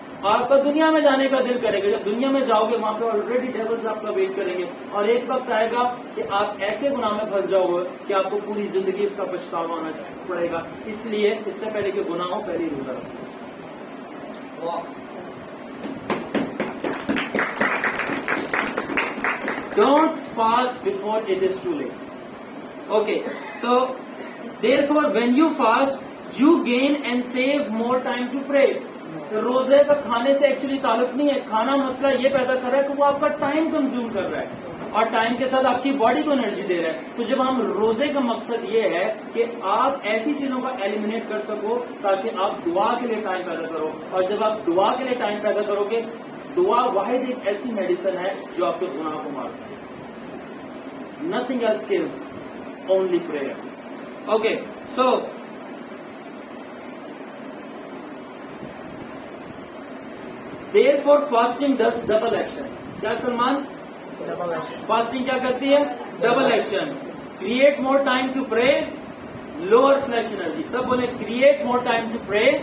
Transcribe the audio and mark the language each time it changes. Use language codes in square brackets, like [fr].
[ur] آپ کا دنیا میں جانے کا دل کرے گا. جب دنیا میں جاؤ گے وہاں پہ آلریڈی ڈیولز آپ کا ویٹ کریں گے, اور ایک وقت آئے گا کہ آپ ایسے گناہ میں پھنس جاؤ گے کہ آپ کو پوری زندگی اس کا پچھتاوا ہونا پڑے گا. اس لیے اس سے پہلے کہ گناہ ہو, پہلے روزہ رکھو. [en] Don't fast before it is too late. Okay, so therefore when you fast, you gain and save more time to pray. [ur] روزے کا کھانے سے ایکچولی تعلق نہیں ہے. کھانا مسئلہ یہ پیدا کر رہا ہے کہ وہ آپ کا ٹائم کنزیوم کر رہا ہے اور ٹائم کے ساتھ آپ کی باڈی کو انرجی دے رہا ہے. تو جب ہم روزے کا مقصد یہ ہے کہ آپ ایسی چیزوں کا ایلیمنیٹ کر سکو تاکہ آپ دعا کے لیے ٹائم پیدا کرو, اور جب آپ دعا کے لیے ٹائم پیدا کرو گے, دعا واحد ایک ایسی میڈیسن ہے جو آپ کے گناہ کو مارتا ہے. [en] Nothing else kills, only prayer. Okay, so therefore fasting does double action. [ur] کیا سلمان؟ [en] Double action. [ur] فاسٹنگ کیا کرتی ہے؟ [en] Double action. Create more time to pray, lower flesh energy. [ur] سب بولے [en] create more time to pray,